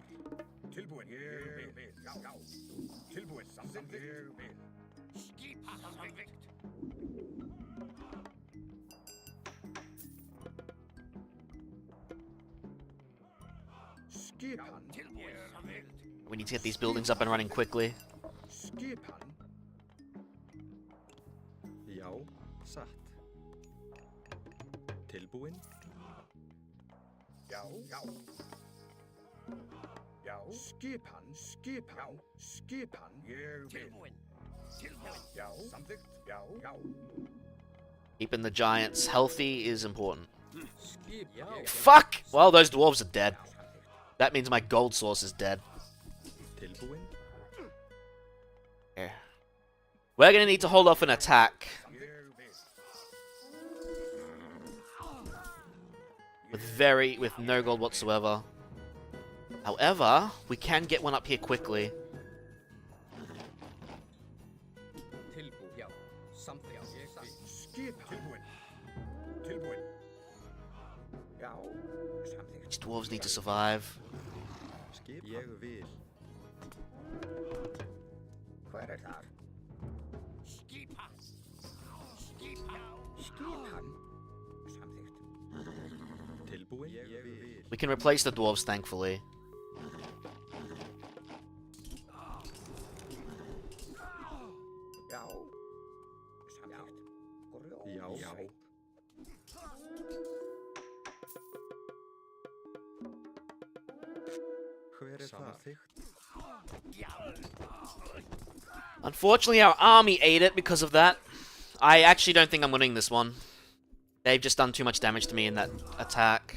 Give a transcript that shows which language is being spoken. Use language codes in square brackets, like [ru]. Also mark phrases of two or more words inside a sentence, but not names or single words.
[is] Tilbúin. Ég vil. Já. Tilbúin. Samþykkt. Ég vil. Skipa samþykkt. Skipan. Tilbúin samþykkt. [en] We need to get these buildings up and running quickly. [is] Skipan. Já, satt. Tilbúin? Já. Skipan. Ég vil. Tilbúin. Já. Samþykkt. Já. [en] Keeping the giants healthy is important. [is] Skip. Já. [en] Fuck! Well, those dwarves are dead. That means my gold source is dead. [is] Tilbúin? [en] Yeah. We're gonna need to hold off an attack. With no gold whatsoever. However, we can get one up here quickly. [is] Tilbú. Já. Samþykkt. Ég vil. Skipan. Tilbúin. Já. Samþykkt. [en] These dwarves need to survive. [is] Skip. Ég vil. Hver þar? Skipa. Skipan. Samþykkt. Tilbúin? Ég vil. [en] We can replace the dwarves, thankfully. [is] Já. Samþykkt. Já. Hver samþykkt? [en] Unfortunately, our army ate it because of that. I actually don't think I'm winning this one. They've just done too much damage to me in that attack.